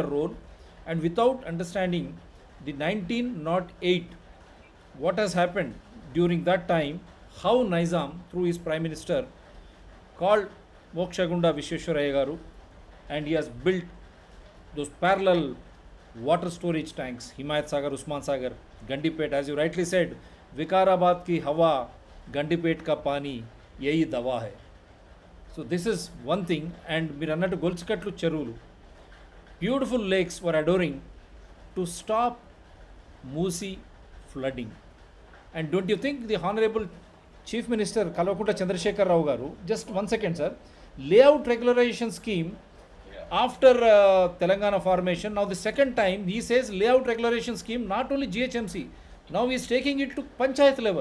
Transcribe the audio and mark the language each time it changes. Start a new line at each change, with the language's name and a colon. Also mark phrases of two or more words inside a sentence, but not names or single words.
English: role, and without understanding the 1908, what has happened during that time, how Nizam, through his Prime Minister, called Mokshagunda Vishweshwaraya Garu, and he has built those parallel water storage tanks, Himayat Sagar, Usman Sagar, Gandipet, as you rightly said,
Hindi: विकाराबाद की हवा, गंडीपेट का पानी, यही दवा है.
English: So this is one thing, and Mirannatu Golchikatlu Cherulu, beautiful lakes were adoring to stop Moosi flooding. And don't you think the Honorable Chief Minister Kalvakuntla Chandrasekhar Rao Garu, just 1 second sir, layout regularization scheme after Telangana formation, now the second time he says layout regularization scheme, not only GHMC, now he is taking it to Panchayat level.